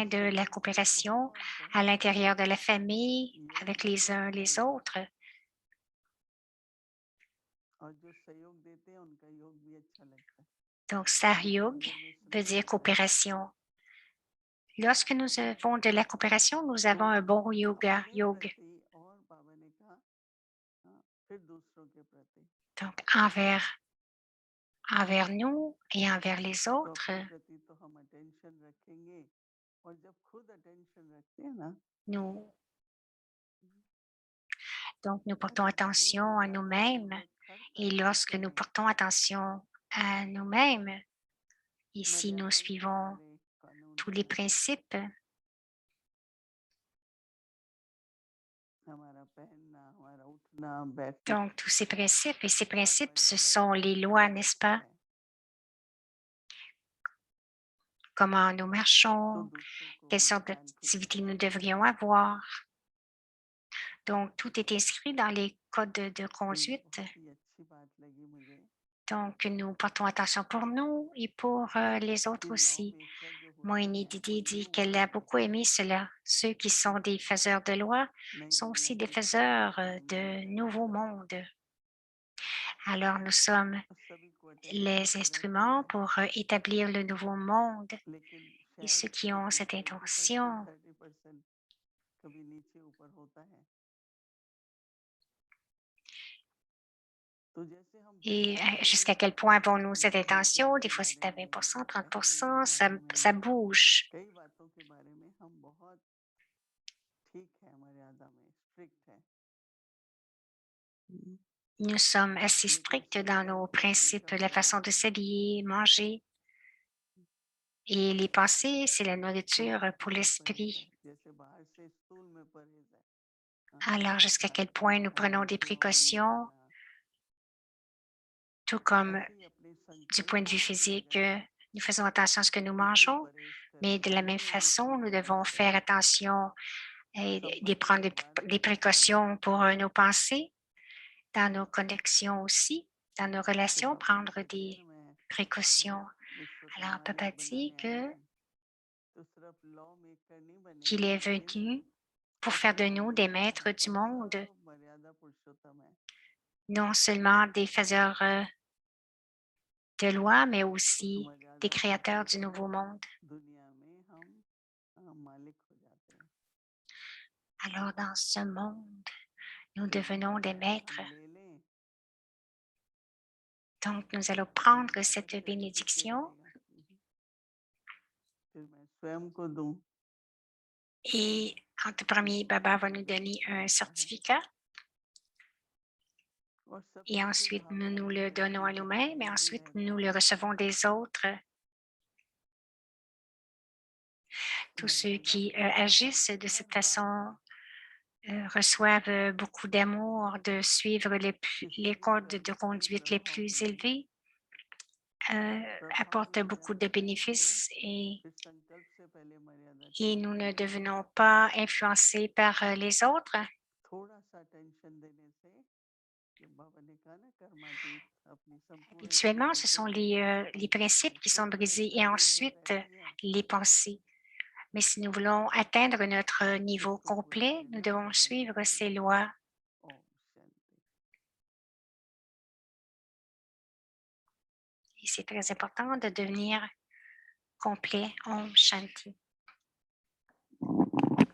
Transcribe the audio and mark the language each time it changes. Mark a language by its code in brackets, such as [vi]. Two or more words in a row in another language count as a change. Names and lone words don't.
[hi] इस [fr] de la [hi] सहयोग से [fr] coopération [hi] बहुत [fr] à [hi] बहुत [fr] l'intérieur de la famille, [hi] लोग [fr] avec les uns [hi] जुड़ते [fr] les [hi] हैं। [fr] autres. [hi] और जो सहयोग देते हैं उनका योग भी अच्छा लगता है। [fr] Donc, [hi] जिस Sahyog मंदिर में [fr] veut [hi] सहयोग [fr] dire [hi] होता है, [fr] coopération. Lorsque nous avons de la coopération, nous avons [hi] तो [fr] un bon yoga, [hi] अपने yoga. प्रति और बाबा ने कहा, हाँ, फिर दूसरों के प्रति [fr] Donc, envers nous et envers les [hi] तो [fr] autres, [hi] अपने प्रति तो हम अटेंशन रखेंगे, और जब खुद अटेंशन रखते हैं ना, [fr] nous, donc nous portons [hi] अरे दुनिया [fr] attention à [hi] ज्यादा [fr] nous-mêmes. [hi] पूर्वक हर [fr] Et [hi] तरफ से [fr] lorsque nous [hi] चले, [fr] portons attention à nous-mêmes, et si nous [hi] मर्यादा ही [fr] suivons [hi] हमारे कानून [fr] tous [hi] है, [fr] les principes, [hi] हमारा पहनना, हमारा उठना बैठना, [fr] donc tous ces principes, et ces [hi] सब [fr] principes, ce [hi] मर्यादा [fr] sont les lois, n'est-ce [hi] रहता [fr] pas? [hi] है, [fr] Comment nous [hi] तो [fr] marchons, [hi] दूसरों को [fr] quelle [hi] भी [fr] sorte [hi] ख्याल [fr] d'activité [hi] खिंचाता [fr] nous [hi] है। [fr] devrions avoir. Donc, tout est inscrit dans les codes de [hi] तो ये [fr] conduite. [hi] बहुत ही अच्छी बात लगी मुझे [fr] Donc, nous portons attention pour nous et pour les [hi] कि [fr] autres [hi] लौ [fr] aussi. [hi] मेकर जो होते [fr] Moini [hi] हैं वो [fr] Didi [hi] न्यू [fr] dit qu'elle a [hi] वर्ल्ड [fr] beaucoup aimé cela. Ceux qui sont des faiseurs de loi [hi] नई [fr] sont [hi] दुनिया [fr] aussi des [hi] की स्थापना [fr] faiseurs [hi] करेंगे, [fr] de nouveaux mondes. Alors, nous sommes [hi] तो सभी को अटेंशन [fr] les [hi] तो रहती [fr] instruments [hi] है, [fr] pour établir le nouveau monde. [hi] लेकिन [fr] Et [hi] शायद [fr] ceux qui [hi] कभी [fr] ont [hi] कभी [fr] cette [hi] 20% [fr] intention, [hi] 30% कभी नीचे ऊपर होता है। [fr] Et jusqu'à quel point vont cette intention? Des fois, c'est à 20%, 30%, ça bouge. [hi] कई बातों के बारे में हम बहुत ठीक है, मर्यादा में स्ट्रिक्ट है। [fr] Nous sommes assez stricts dans nos principes, la façon de s'habiller, manger. Et les pensées, c'est la nourriture pour l'esprit. [hi] जैसे बाहर से स्थूल में परहेज है, [fr] Alors, jusqu'à quel point nous prenons des précautions, tout comme [hi] ऐसे ही अपने [fr] du point de vue [hi] संकल्पों की [fr] physique, [hi] वजह से [fr] nous faisons attention à ce que nous [hi] खुद भी [fr] mangeons, [hi] परहेज [fr] mais [hi] करें, [fr] de la même [hi] अपनी [fr] façon, nous [hi] रुचियों [fr] devons [hi] से [fr] faire [hi] परहेज [fr] attention et de [hi] संबंध [fr] prendre [hi] बर्बाद [fr] des [hi] करने वाले [fr] précautions pour nos pensées, dans nos connexions aussi, dans nos [hi] तो [fr] relations, [hi] बाबा ने [fr] prendre des [hi] अध्ययन में [fr] précautions. Alors, [hi] विश्वकर्मा [fr] Papa [hi] जी [fr] dit [hi] बनाने आए थे, तो सिर्फ [en] law maker [hi] नहीं बने, [fr] qu'il est [hi] लेकिन [fr] venu pour faire de [hi] अपने [fr] nous des [hi] जीवन [fr] maîtres du [hi] का [fr] monde, [hi] सब मर्यादा पुरुषोत्तम है। [fr] non seulement des faiseurs de lois, mais [hi] उस [fr] aussi des [hi] मर्यादा [fr] créateurs du [hi] पुरुषोत्तम [fr] nouveau monde. [hi] दुनिया में हम मालिक हो जाते हैं। [fr] Alors, dans ce monde, nous [hi] तो ये [fr] devenons des [hi] मर्यादा [fr] maîtres. [hi] हम ले लें, [fr] Donc, nous allons [hi] तब [fr] prendre [hi] हमारा [fr] cette [hi] सर्टिफिकेट [fr] bénédiction [hi] आएगा। फिर मैं स्वयं को दूं, [fr] et en tout premier, Baba va nous donner un certificat [hi] और [fr] et [hi] सबकी फिर [fr] ensuite nous [hi] भावना [fr] nous [hi] ये [fr] le donnons [hi] रहती [fr] à [hi] है, [fr] nous-mêmes et [hi] ये भी [fr] ensuite [hi] रहता [fr] nous [hi] है [fr] le recevons des autres. Tous ceux [hi] मर्यादा [fr] qui [hi] पुरुषोत्तम [fr] agissent de [hi] हर [fr] cette [hi] बात [fr] façon [hi] में [fr] reçoivent beaucoup d'amour, de suivre [hi] किसी [fr] les [hi] भी [fr] codes de [hi] व्यक्ति [fr] conduite les [hi] प्रभाव [fr] plus [hi] में [fr] élevés, [hi] प्रभाव [fr] apportent [hi] में आ [fr] beaucoup [hi] जाता [fr] de [hi] है तो [fr] bénéfices [hi] फिर संकल्प से पहले मर्यादा [fr] et [hi] चेंज [fr] nous [hi] हो [fr] ne [hi] जाती है। [fr] devenons pas influencés par les autres. [hi] थोड़ा सा टेंशन देने से, जो बाबा ने कहा ना, कर्मातीत अपनी संपूर्ण [fr] Habituellement, [hi] शक्ति [fr] ce [hi] को [fr] sont les [hi] और [fr] principes qui sont [hi] फिर भी [fr] brisés et [hi] एस्टेब्लिश जो [fr] ensuite [hi] रहती है [fr] les pensées. Mais si nous voulons atteindre notre niveau [hi] उसको पूरा [fr] complet, nous [hi] देना [fr] devons [hi] बहुत [fr] suivre [hi] जरूरी [fr] ces [hi] है। [fr] lois. [hi] ओम शांति। [fr] Et c'est très important de devenir complet. [hi] ओम शांति.